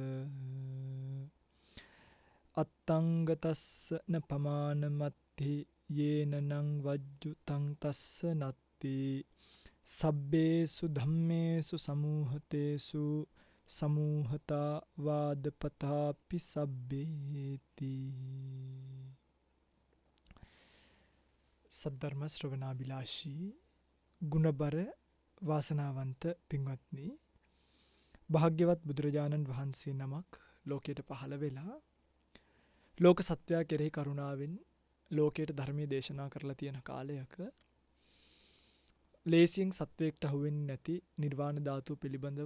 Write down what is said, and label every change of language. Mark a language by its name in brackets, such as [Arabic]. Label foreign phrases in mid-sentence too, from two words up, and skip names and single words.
[Pali] අත්තංගතස්ස න පමානමත්ති යේනනං වජ්ජුතං තස්ස නත්ති සබ්බේසු ධම්මේසු සමූහතේසු සමූහතා වාදපතාපි සබ්බේති. [Sinhala] සද්ධර්ම ශ්‍රවණාබිලාෂී ගුණබර වාසනාවන්ත පින්වත්නි, භාග්‍යවත් බුදුරජාණන් වහන්සේ නමක් ලෝකයට පහළ වෙලා ලෝක සත්වයා කෙරෙහි කරුණාවෙන් ලෝකයට ධර්මයේ දේශනා කරලා තියෙන කාලයක ලේසියෙන් සත්වයකට අහුවෙන්නේ නැති නිර්වාණ ධාතුව පිළිබඳව